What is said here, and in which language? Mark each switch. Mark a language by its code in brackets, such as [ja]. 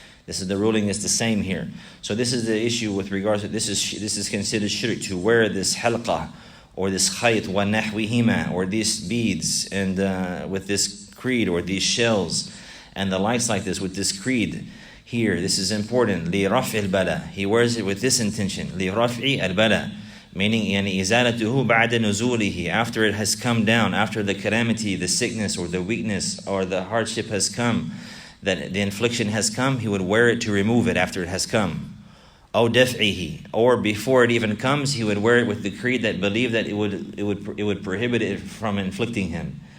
[en] The ruling is the same here. So this is the issue with regards to this is considered shirk, to wear this halqa or this khayt wa nahwihima, or these beads, and with this creed, or these shells and the likes like this with this creed here. This is important. [ar] لِرَفْعِ الْبَلَى. [en] He wears it with this intention. [ar] لِرَفْعِ الْبَلَى. [en] Meaning, [ar] يعني إِزَالَتُهُ بَعْدَ نُزُولِهِ. [en] After it has come down, after the calamity, the sickness, or the weakness, or the hardship has come, that the infliction has come, he would wear it to remove it after it has come. [ar] أو دَفْعِهِ. [en] Or before it even comes, he would wear it with the creed that believed that it would prohibit it from inflicting him.